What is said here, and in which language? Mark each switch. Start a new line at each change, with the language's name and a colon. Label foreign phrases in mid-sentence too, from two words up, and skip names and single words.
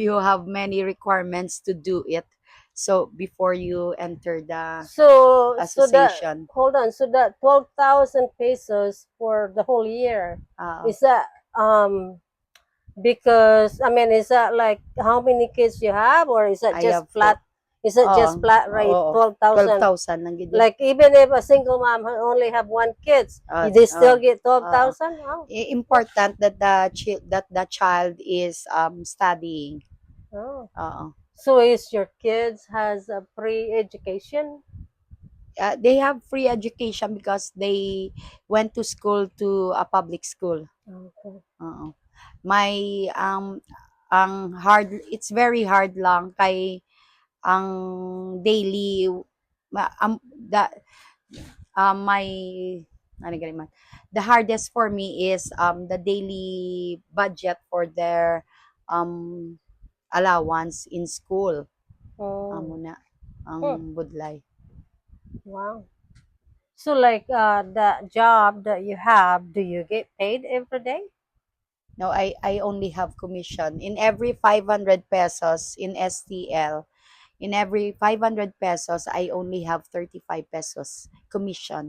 English: You have many requirements to do it, so before you enter the So that, association. hold on, so that 12,000 pesos for the whole year, uh, is that because I mean, is that like how many kids you have, or is that I just have flat? Is it just flat rate
Hiligaynon: oo,
English: 12,000?
Hiligaynon: 12,000 lang gid.
English: Like even if a single mom only have one kids, Uh, they uh, still get uh, 12,000? Oh, Important that the child is studying. oh.
Hiligaynon: Oo.
English: So is your kids has a pre-education? They have free education because they went to school to a public school. Okay. Oo. My ang hard, it's very hard lang kay ang daily the my
Hiligaynon: ano gani man,
English: the hardest for me is the daily budget for their um allowance in school.
Hiligaynon: Amo Oh, na hmm. ang budlay.
English: Wow. So like the job that you have, do you get paid every day? No, I only have commission in every 500 pesos in STL. In every 500 pesos, I only have 35 pesos commission.